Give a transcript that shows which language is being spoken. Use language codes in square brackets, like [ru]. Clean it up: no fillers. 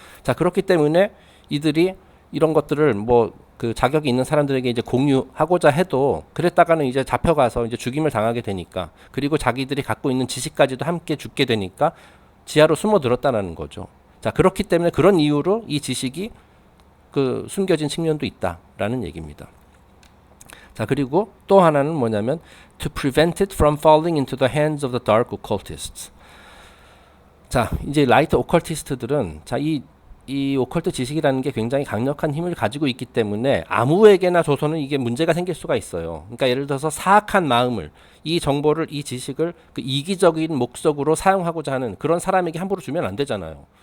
[ko] 자, 그렇기 때문에 이들이 이런 것들을 뭐 그 자격이 있는 사람들에게 이제 공유하고자 해도 그랬다가는 이제 잡혀가서 이제 죽임을 당하게 되니까, 그리고 자기들이 갖고 있는 지식까지도 함께 죽게 되니까 지하로 숨어들었다는 거죠. 자, 그렇기 때문에 그런 이유로 이 지식이 그 숨겨진 측면도 있다라는 얘기입니다. 자, 그리고 또 하나는 뭐냐면 [en] to prevent it from falling into the hands of the dark occultists. [ko] 자, 이제 라이트 오컬티스트들은 자, 이 오컬트 지식이라는 게 굉장히 강력한 힘을 가지고 있기 때문에 아무에게나 줘서는 이게 문제가 생길 수가 있어요. 그러니까 예를 들어서 사악한 마음을, 이 정보를, 이 지식을 그 이기적인 목적으로 사용하고자 하는 그런 사람에게 함부로 주면 안 되잖아요.